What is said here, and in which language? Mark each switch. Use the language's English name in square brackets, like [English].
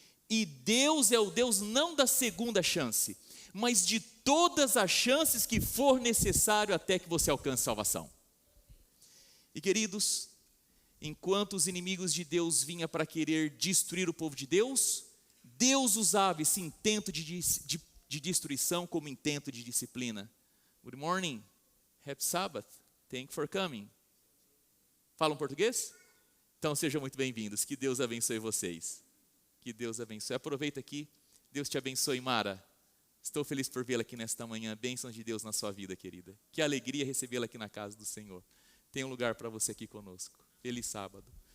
[Portuguese] E Deus é o Deus não da segunda chance, mas de todas as chances que for necessário até que você alcance salvação. E queridos, enquanto os inimigos de Deus vinham para querer destruir o povo de Deus, Deus usava esse intento de destruição como intento de disciplina. [English] Good morning, happy Sabbath, thank you for coming. [Portuguese] Falam português? Então sejam muito bem-vindos, que Deus abençoe vocês. Que Deus abençoe. Aproveita aqui, Deus te abençoe, Mara. Estou feliz por vê-la aqui nesta manhã, bênçãos de Deus na sua vida, querida. Que alegria recebê-la aqui na casa do Senhor. Tem um lugar para você aqui conosco. Feliz sábado.